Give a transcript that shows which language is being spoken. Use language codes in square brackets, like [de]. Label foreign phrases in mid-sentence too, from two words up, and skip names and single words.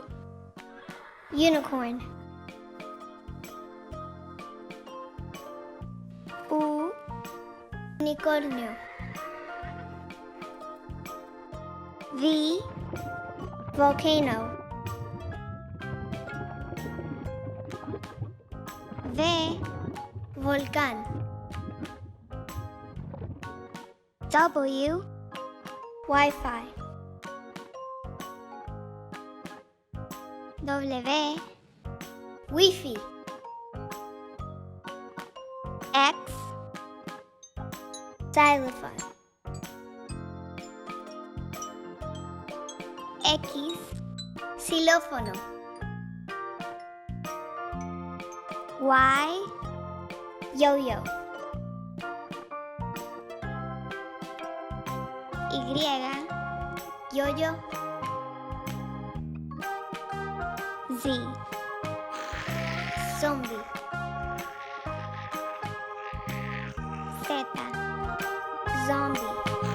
[en] Unicorn. U. [es] Unicornio. V. [en] Volcano. V. [es] Volcán. [en] W. Wi-Fi. W. Wi-Fi. X. Xylophone. [es] X. Xilófono. [en] Y, yo-yo. Y, yo-yo. Z, zombie. Z, zombie.